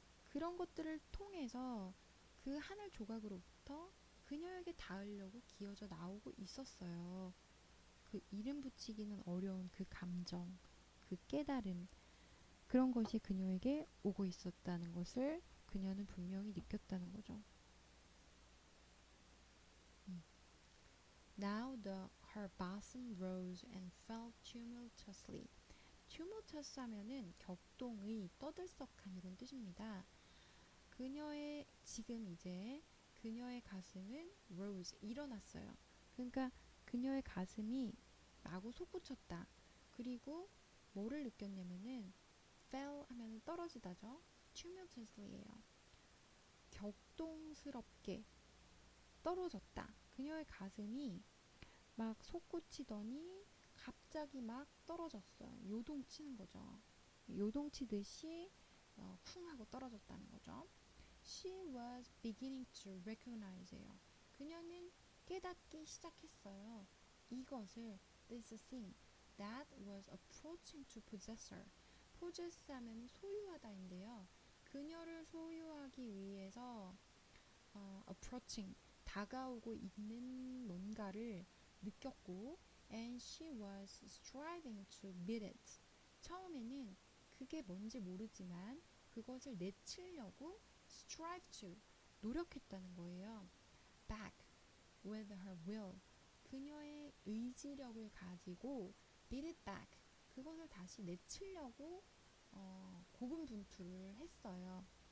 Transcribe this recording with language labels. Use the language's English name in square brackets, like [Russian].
[Korean] 그런 것들을 통해서 그 하늘 조각으로부터 그녀에게 닿으려고 기어져 나오고 있었어요. 그 이름 붙이기는 어려운 그 감정, 그 깨달음, 그런 것이 그녀에게 오고 있었다는 것을 그녀는 분명히 느꼈다는 거죠. [English] Now her bosom rose and fell tumultuously. [Korean] tumultuous 하면은 격동의, 떠들썩한 이런 뜻입니다. 그녀의 지금 이제 그녀의 가슴은 rose 일어났어요. 그러니까 그녀의 가슴이 마구 솟구쳤다. 그리고 뭐를 느꼈냐면은 fell 하면은 떨어지다죠. tumultuously예요. 격동스럽게 떨어졌다. 그녀의 가슴이 막 솟구치더니 갑자기 막 떨어졌어요. 요동치는 거죠. 요동치듯이 쿵 하고 떨어졌다는 거죠. [English] She was beginning to recognize예요. [Korean] 그녀는 깨닫기 시작했어요. 이것을 [English] this thing that was approaching to possess her. [Korean] possess 하면 소유하다인데요. 그녀를 소유하기 위해서 approaching 다가오고 있는 뭔가를 느꼈고 [English] and she was striving to beat it. [Korean] 처음에는 그게 뭔지 모르지만 그것을 내치려고 [English] strive to [Korean] 노력했다는 거예요. [English] back with her will [Korean] 그녀의 의지력을 가지고 [English] beat it back [Korean] 그것을 다시 내치려고 고군분투를 했어요.